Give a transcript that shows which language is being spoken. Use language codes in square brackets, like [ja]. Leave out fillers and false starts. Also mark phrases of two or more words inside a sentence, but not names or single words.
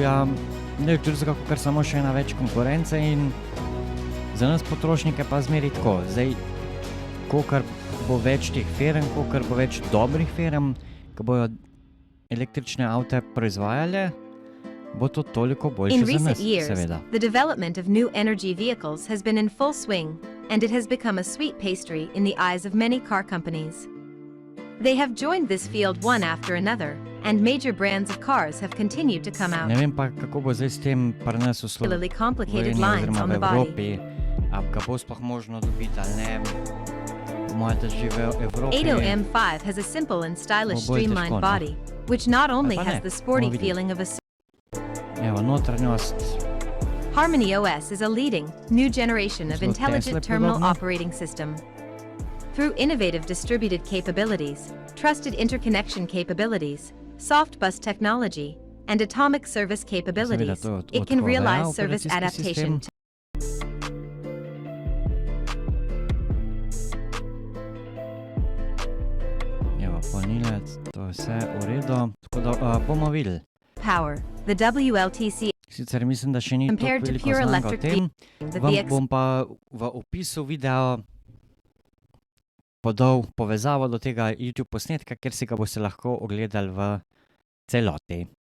[sl] Ja, ne drugega kakor samo še ena več konkurence in za nas potrošnike pa zmeri tako. Zdaj, kolikor bo več teh firm, kolikor bo več dobrih firm, ki bojo električne avte proizvajale, bo to toliko boljše za nas, seveda. [en] The development of new energy vehicles has been in full swing, and it has become a sweet pastry in the eyes of many car companies. They have joined this field one after another, and major brands of cars have continued to come out. [sl] Ne vem pa, kako bo zdaj s tem pri nas v [en] Particularly complicated [sl] Sloveniji [en] lines [sl] oziroma [en] on [sl] v [en] the body. [sl] Evropi. A ga bo sploh možno dobiti ali ne? Po mojem, da že v Evropi. [en] 80M5 has a simple and stylish [sl] Bo bolj [en] streamlined [sl] težko, no. [en] body, which not only [sl] pa ne, [en] has the sporty [sl] bomo videli. [en] feeling of a [sl] Evo, notranjost. [en] Harmony OS is a leading, new generation of [sl] Zelo [en] intelligent [sl] Tesla [en] terminal [sl] podobno. [en] operating system. Through innovative distributed capabilities, trusted interconnection capabilities, soft bus technology, and atomic service capabilities, [sl] to [en] it can [sl] od [en] realize [sl] Huawei [en] service [sl] operacijski [en] adaptation. [sl] sistem. Evo, polnilec, to je vse v redu. Tako da bomo videli. [en] Power. The WLTC [sl] Sicer mislim, da še ni [en] Compared [sl] toliko [en] to [sl] veliko [en] pure [sl] znanka o [en] electric [sl] tem. [en] the [sl] Vam [en] VX [sl] bom pa v opisu videa podal povezavo do tega YouTube posnetka, kjer si ga boste lahko ogledali v celoti.